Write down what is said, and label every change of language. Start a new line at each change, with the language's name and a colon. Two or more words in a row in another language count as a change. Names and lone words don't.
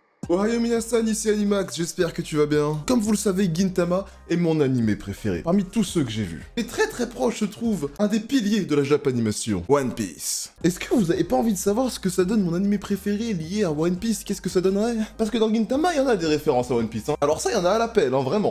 Japanese: おはよう皆さん,
French: ici Animax, j'espère que tu vas bien. Comme vous le savez, Gintama est mon animé préféré, parmi tous ceux que j'ai vus. Et très proche se trouve un des piliers de la Japanimation, One Piece. Est-ce que vous avez pas envie de savoir ce que ça donne mon animé préféré lié à One Piece? Qu'est-ce que ça donnerait? Parce que dans Gintama, il y en a des références à One Piece, hein. Alors ça, il y en a à l'appel, hein, vraiment.